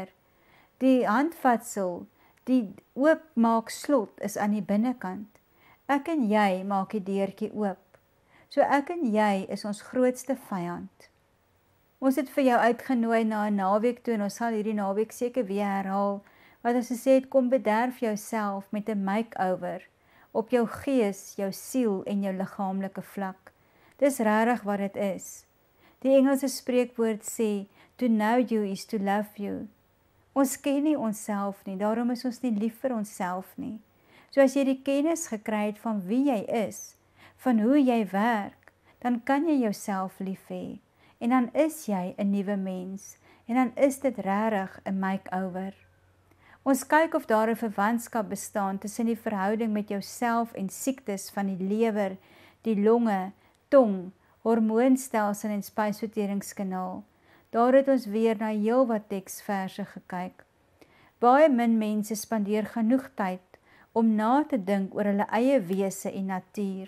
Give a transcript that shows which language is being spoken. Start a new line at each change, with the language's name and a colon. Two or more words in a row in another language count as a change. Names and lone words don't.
Afrikaans: Die handvatsel, die oopmaak slot is aan die binnekant. Ek en jy maak die deurtjie oop. So ek en jy is ons grootste vyand. Ons het vir jou uitgenooi na 'n naweek toe en ons sal hierdie naweek seker weer herhaal, wat as gesê het, kom bederf jouself met 'n make-over op jou gees, jou siel en jou liggaamlike vlak. Dis regtig wat dit is. Die Engelse spreekwoord sê,
English: to know you is to love you.
Afrikaans: Ons ken nie onsself nie, daarom is ons nie lief vir onsself nie. So as jy die kennis gekry het van wie jy is, van hoe jy werk, dan kan jy jouself lief hê. En dan is jy 'n nuwe mens, en dan is dit regtig 'n make-over. Ons kyk of daar 'n verwantskap bestaan tussen die verhouding met jouself en siektes van die lewer, die longe, tong, hormoonstelsel en spysverteringskanaal. Daar het ons weer na heelwat teksverse gekyk. Baie min mense spandeer genoeg tyd om na te dink oor hulle eie wese en natuur.